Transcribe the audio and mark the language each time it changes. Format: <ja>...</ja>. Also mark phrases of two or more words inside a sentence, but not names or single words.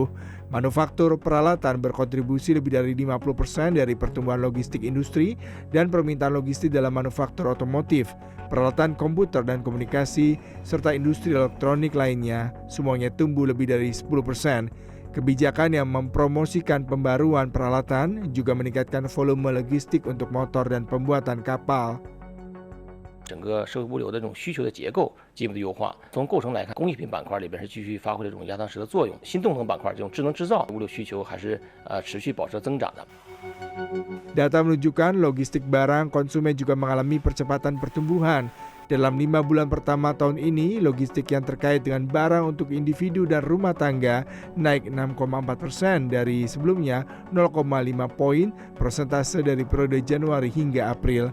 <id>Manufaktur peralatan berkontribusi lebih dari 50% dari pertumbuhan logistik industri dan permintaan logistik dalam manufaktur otomotif, peralatan komputer dan komunikasi, serta industri elektronik lainnya, semuanya tumbuh lebih dari 10%. Kebijakan yang mempromosikan pembaruan peralatan juga meningkatkan volume logistik untuk motor dan pembuatan kapal.</id> <zh>整个社会物流的这种需求的结构进一步的优化。从构成来看，工艺品板块里边是继续发挥了这种压舱石的作用。新动能板块这种智能制造物流需求还是持续保持增长的。</zh> <id>Data menunjukkan logistik barang konsumen juga mengalami percepatan pertumbuhan. Dalam 5 bulan pertama tahun ini, logistik yang terkait dengan barang untuk individu dan rumah tangga naik 6,4% dari sebelumnya, 0,5 poin persentase dari periode Januari hingga April.</id>